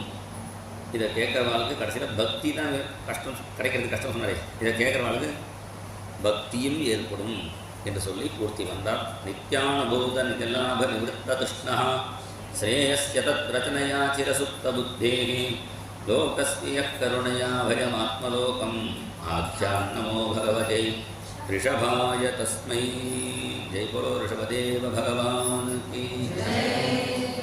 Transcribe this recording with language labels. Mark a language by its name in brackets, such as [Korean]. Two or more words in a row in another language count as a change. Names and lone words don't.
[Tamil] இதை கேட்குறவாளுக்கு கடைசியில் பக்தி தான் கஷ்டம், கிடைக்கிறது கஷ்டம் சொன்னாரே, இதை கேட்குறவாளுக்கு பக்தியும் ஏற்படும் என்று சொல்லி பூர்த்தி வந்தார். [Sanskrit] नित्यानुभूत निजलाभ निवृत्त तृष्णा श्रेयस्य तत् रचनया चिरसुप्त बुद्धेः लोकस्य करुणया भयमात्मलोकम् आख्यान् नमो भगवते ऋषभाय तस्मै. [Hindi] जय बोलो ऋषभदेव भगवान की जय.